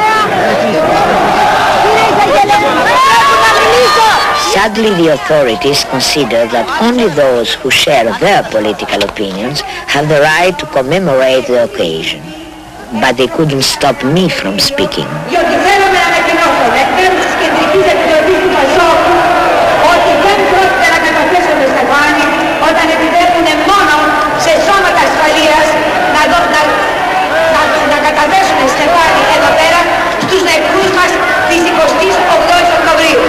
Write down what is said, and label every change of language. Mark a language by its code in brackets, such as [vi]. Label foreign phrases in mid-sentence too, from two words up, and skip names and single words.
[en] Sadly, the authorities consider that only those who share their political opinions have the right to commemorate the occasion. But they couldn't stop me from speaking. [el] Όταν επιτρέπουν μόνο σε σώματα ασφαλείας να καταθέσουν στεφάνι εδώ πέρα στους νεκρούς μας της 28ης Οκτωβρίου.